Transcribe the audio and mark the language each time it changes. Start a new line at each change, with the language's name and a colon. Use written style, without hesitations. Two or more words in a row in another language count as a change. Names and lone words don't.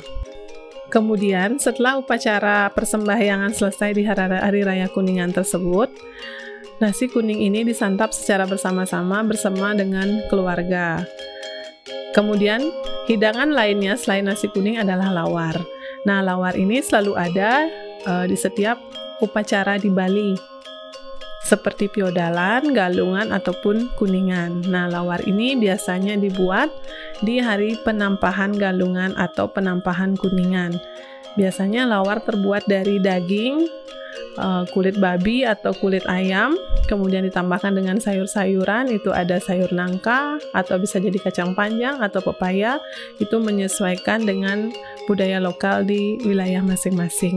Indonesian: Kemudian, setelah upacara persembahyangan selesai di Hari Raya Kuningan tersebut, nasi kuning ini disantap secara bersama-sama bersama dengan keluarga. Kemudian, hidangan lainnya selain nasi kuning adalah lawar. Nah, lawar ini selalu ada di setiap upacara di Bali. seperti piodalan, galungan, ataupun kuningan. Nah, lawar ini biasanya dibuat di hari penampahan galungan atau penampahan kuningan. Biasanya lawar terbuat dari daging, kulit babi atau kulit ayam, kemudian ditambahkan dengan sayur-sayuran, itu ada sayur nangka atau bisa jadi kacang panjang atau pepaya, itu menyesuaikan dengan budaya lokal di wilayah masing-masing.